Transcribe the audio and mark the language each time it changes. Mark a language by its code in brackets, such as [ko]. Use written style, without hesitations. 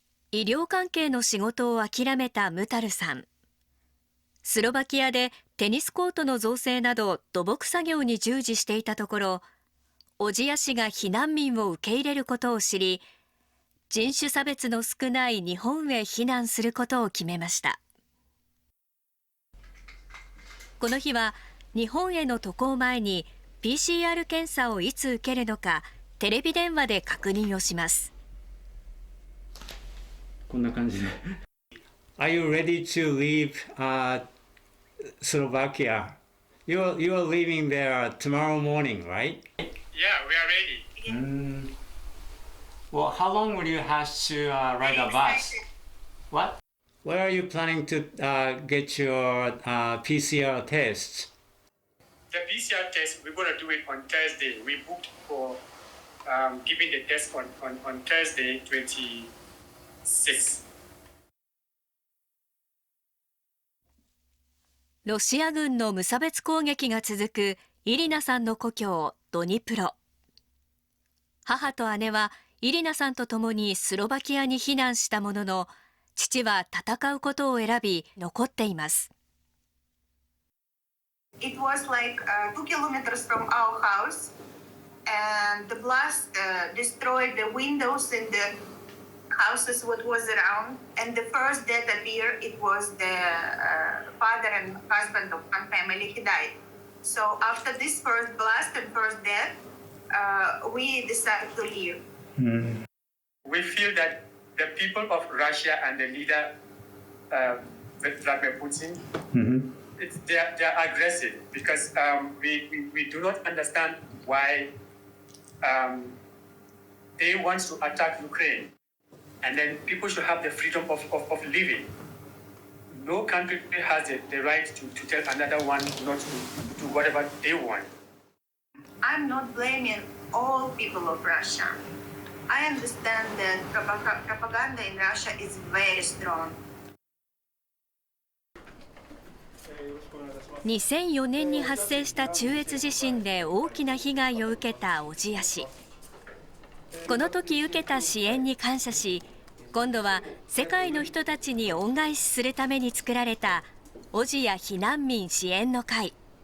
[ja] 医療関係の仕事を諦めたムタルさん。スロバキアでテニスコートの造成など土木作業に従事していたところ、小千谷市が避難民を受け入れることを知り、人種差別の少ない日本へ避難することを決めました。この日は日本への渡航前に PCR 検査をいつ受けるのかテレビ電話で確認をします。こんな感じで。 [en] Are you ready to leave Slovakia? You are leaving there tomorrow morning, right? Yeah, we are ready. Well, how long will you have to ride a bus? What? Where are you planning to get your PCR tests? The PCR test, we're going to do it on Thursday. We booked for giving the test on Thursday, 26. [ja] ロシア軍の無差別攻撃が続くイリナさんの故郷ドニプロ。母と姉はイリナさんと共にスロバキアに避難したものの、父は戦うことを選び残っています。 [en] It was like 2 kilometers from our house, and the blast destroyed the windows in the houses what was around, and the first death appeared. It was the father and husband of one family. He died. So after this first blast and first death, we decided to leave. We feel that the people of Russia and the leader, Vladimir Putin, they are aggressive because we do not understand why they want to attack Ukraine. And then people should have the freedom of living. No country has the right to tell another one not to do whatever they want. I'm not blaming all people of Russia. I understand that propaganda in Russia is very strong. [ja] 2004年に発生した中越地震で大きな被害を受けた小千谷市。この時受けた支援に感謝し、今度は世界の人たちに恩返しするために作られた小千谷避難民支援の会。